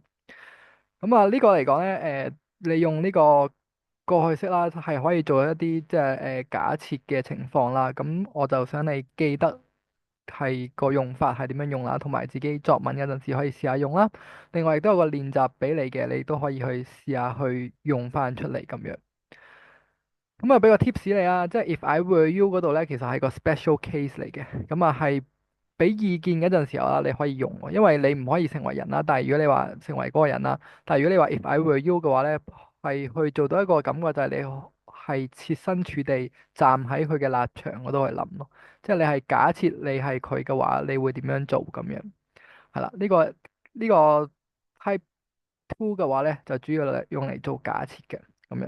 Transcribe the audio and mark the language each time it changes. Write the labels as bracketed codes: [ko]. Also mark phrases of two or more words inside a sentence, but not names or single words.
[yue] 咁啊，呢個嚟講咧，你用呢個過去式啦，係可以做一啲即係假設嘅情況啦。咁我就想你記得係個用法係點樣用啦，同埋自己作文嗰陣時可以試下用啦。另外亦都有個練習俾你嘅，你都可以去試下去用翻出嚟咁樣。咁啊，俾個 tips 你啊，即係 [en] if I were you [yue] 嗰度咧，其實係個 special case 嚟嘅。咁啊，係俾意見嗰陣時候啦，你可以用喎，因為你唔可以成為人啦。但係如果你話成為嗰個人啦，但係如果你話 [en] if I were you [yue] 嘅話咧，係去做到一個感覺就係你係設身處地站喺佢嘅立場嗰度去諗咯。即係你係假設你係佢嘅話，你會點樣做咁樣？係啦，呢個 [en] type two [yue] 嘅話咧，就主要嚟用嚟做假設嘅咁樣。